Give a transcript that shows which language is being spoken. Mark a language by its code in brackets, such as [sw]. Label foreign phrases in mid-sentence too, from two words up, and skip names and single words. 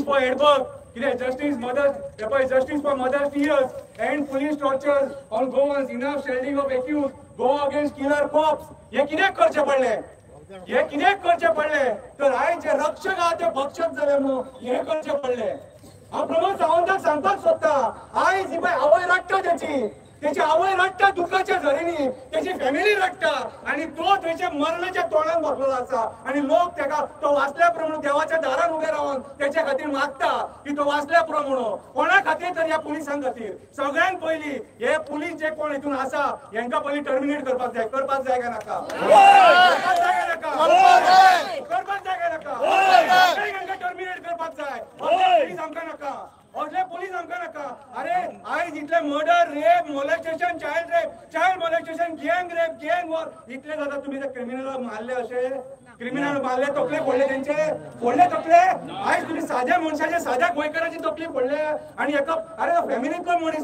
[en] For Edberg कितें justice mother justice for mothers' tears and police torture on Goans enough shielding of accused go against killer cops [kok] हे कित्याक करचे पडले हे कित्याक करचे पडले तर आयज जे रक्षक आहा ते भक्षक जाले म्हणून हे करचे पडले हांव प्रमोद सावंताक सांगपाक सोदता आयज ही पळय आवय रडटा त्याची आवय रडटा दुःखाच्या झरीनी त्याची फॅमिली रडटा आणि तो त्याच्या मरणाच्या तोंडात बसलेला असा आणि लोक त्याका तो वाचल्या प्रमाणे देवाच्या दारात उभे राहून त्याच्या खातीर मागता की तो वाचल्या प्रमाणे कोणा खातीर तर या पुलिसां खातीर सगळ्यांत पहिली हे पुलीस जे कोण हितून आसा यांका पयली टर्मिनेट करपाक जाय का नाका करपाक जाय का नाका टर्मिनेट करपाक जाय पुलीस आमकां नाका असले पुलीस आमकां नाका अरे आयज इतले [en] murder rape molestation child molestation gang war [kok] इतले जाता तुम्ही ते क्रिमिनल मारले असे क्रिमिनल मारले तकले फोडले त्यांचे फोडले तकले आयज तुम्ही साध्या मनशाचे साध्या गोंयकाराची तकली फोडले आणि एका अरे फॅमिलीतलो मनीस